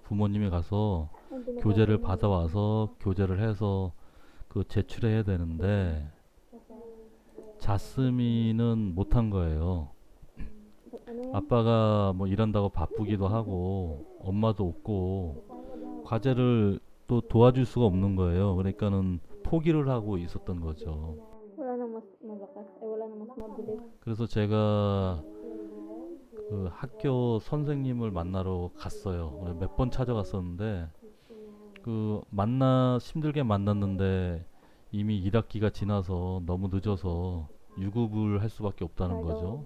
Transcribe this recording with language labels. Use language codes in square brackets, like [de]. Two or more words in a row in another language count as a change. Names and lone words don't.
[ko] 부모님이 가서 교재를 받아와서 교재를 해서 그 제출해야 되는데 자스민은 못한 거예요. 아빠가 뭐 일한다고 바쁘기도 하고 엄마도 없고 과제를 또 도와줄 수가 없는 거예요. 그러니까는 포기를 하고 있었던 거죠. [tl] Wala nang mas malakas. Wala nang mas mabilis. [ko] 그래서 제가 그 학교 선생님을 만나러 갔어요. 몇 번 찾아갔었는데 그 힘들게 만났는데 이미 1학기가 지나서 너무 늦어서 유급을 할 수밖에 없다는 거죠.